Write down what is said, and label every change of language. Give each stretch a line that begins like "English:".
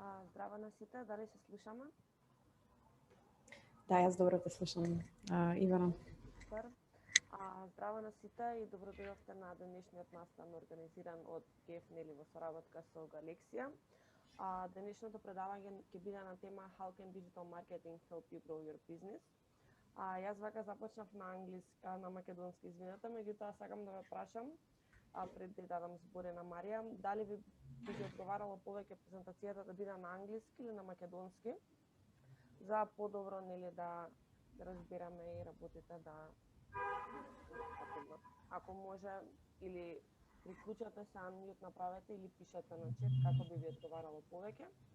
Macedonian: Здраво на сите, дали се слушаме? Да, јас добро те слушам, Ивана. Супер. Здраво на сите и добро дојдовте на денешниот настан организиран од ГЕФ нели во соработка со Галексија. Денешното предавање ќе биде на тема
English: How can digital marketing help you grow your business?
Macedonian: Јас вака започнав на на македонски, извинете, меѓутоа сакам да ве прашам, пред да дадам зборе на Марија, дали би одговарало повеќе презентацијата да биде на англиски или на македонски, за подобро нели да разбираме и работите да ако може или приклучате се unmute направете или пишете на чат како би ви одговарало повеќе.